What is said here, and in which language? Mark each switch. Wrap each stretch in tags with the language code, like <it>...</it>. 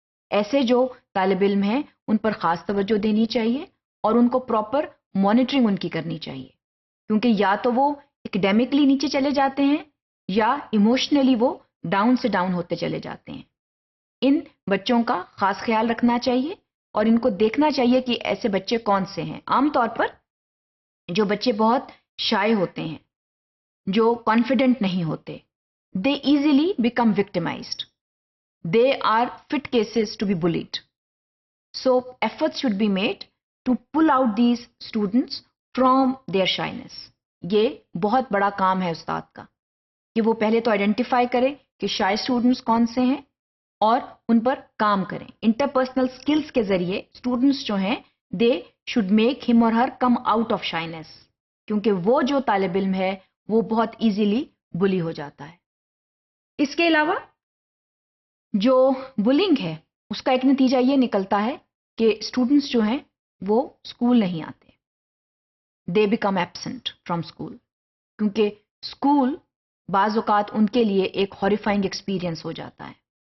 <ur>ایسے جو طالب علم ہیں ان پر خاص توجہ دینی چاہیے اور ان کو پراپر مانیٹرنگ ان کی کرنی چاہیے، کیونکہ یا تو وہ ایکڈیمکلی نیچے چلے جاتے ہیں یا ایموشنلی وہ ڈاؤن سے ڈاؤن ہوتے چلے جاتے ہیں. ان بچوں کا خاص خیال رکھنا چاہیے اور ان کو دیکھنا چاہیے کہ ایسے بچے کون سے ہیں. عام طور پر جو بچے بہت شائع ہوتے ہیں، جو کانفیڈنٹ نہیں ہوتے،</ur> <en>they easily become victimized. They are fit cases to be bullied. So efforts should be made to pull out these students from their shyness.</en> <ur>یہ بہت بڑا کام ہے استاد کا کہ وہ پہلے تو آئیڈینٹیفائی کرے کہ شائع اسٹوڈنٹس کون سے ہیں اور ان پر کام کریں. انٹرپرسنل سکلز کے ذریعے اسٹوڈنٹس جو ہیں</ur> <en>they should make him or her come out of shyness.</en> <ur>کیونکہ وہ جو طالب علم ہے وہ بہت ایزیلی بلی ہو جاتا ہے. اس کے علاوہ جو بلنگ ہے اس کا ایک نتیجہ یہ نکلتا ہے کہ اسٹوڈنٹس جو ہیں وہ اسکول نہیں آتے،</ur> <en>they become absent from school,</en> <ur>کیونکہ اسکول بعض اوقات ان کے لیے ایک ہاریفائنگ ایکسپیرئنس ہو جاتا ہے.</ur>